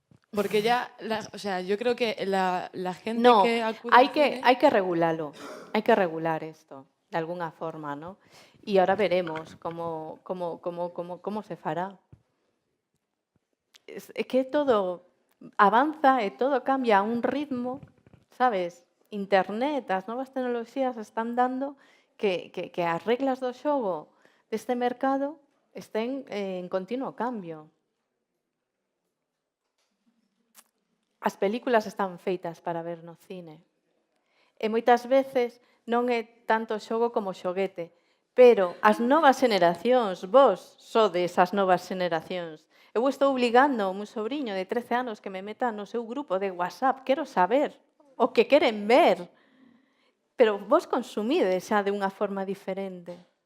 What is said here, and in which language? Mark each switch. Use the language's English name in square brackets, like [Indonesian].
[Spanish] Porque ya, o sea, yo creo que la gente que acude al cine... hay que regularlo, hay que regular esto, de alguna forma, ¿no? Y ahora veremos cómo se fará. Es que todo [Galician] avanza e todo cambia a un ritmo, sabes? Internet, as novas tecnoloxías están dando que as reglas do xogo deste mercado estén en continuo cambio. As películas están feitas para ver no cine. E moitas veces non é tanto xogo como xoguete, pero as novas xeneracións, vos sodes as novas xeneracións. Eu estou obligando a un sobrinho de 13 anos que me meta no seu grupo de WhatsApp. Quero saber o que queren ver. Pero vos consumides xa de unha forma diferente.